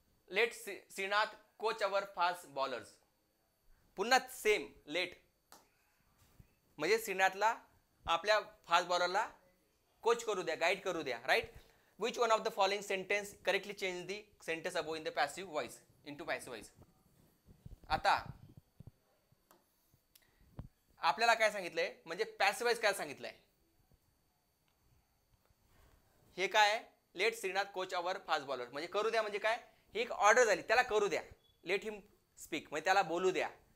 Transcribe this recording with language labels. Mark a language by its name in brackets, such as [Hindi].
[English] Let Srinath coach our fast bowlers. [Marathi] पुन्हा same late, म्हणजे श्रीनाथला आपल्या फास्ट बॉलरला कोच करू द्या, गाईड करू द्या. [English] Right. Which one of the following sentence correctly change the sentence above in the passive voice into passive voice. [Marathi] आता आपल्याला काय सांगितलंय, म्हणजे पॅसिव्ह वॉइस काय सांगितलंय, हे काय, [English] Let Srinath coach our fast bowler. [Marathi] म्हणजे करू द्या म्हणजे काय, ही एक ऑर्डर झाली, त्याला करू द्या. [English] let him speak [Marathi] म्हणजे त्याला बोलू द्या.